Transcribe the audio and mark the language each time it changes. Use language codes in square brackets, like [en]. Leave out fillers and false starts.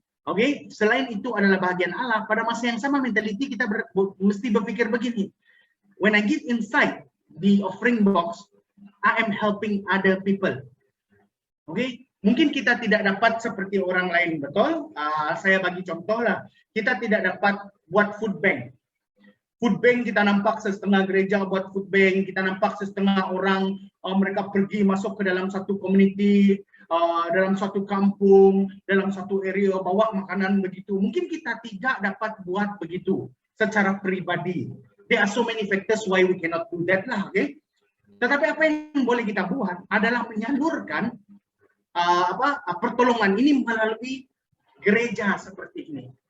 [ms] Oke, selain itu adalah bahagian Allah, pada masa yang sama mentality kita mesti berpikir begini. [en] When I give inside the offering box, I am helping other people. [ms] Oke, mungkin kita tidak dapat seperti orang lain, betul? Saya bagi contoh lah, kita tidak dapat buat food bank. Food bank kita nampak setengah gereja buat food bank, kita nampak setengah orang mereka pergi masuk ke dalam satu community, dalam satu kampung, dalam satu area bawa makanan begitu. Mungkin kita tidak dapat buat begitu secara pribadi. [en] There are so many factors why we cannot do that lah, okay? [ms] Tetapi apa yang boleh kita buat adalah menyalurkan pertolongan ini melalui gereja seperti ini.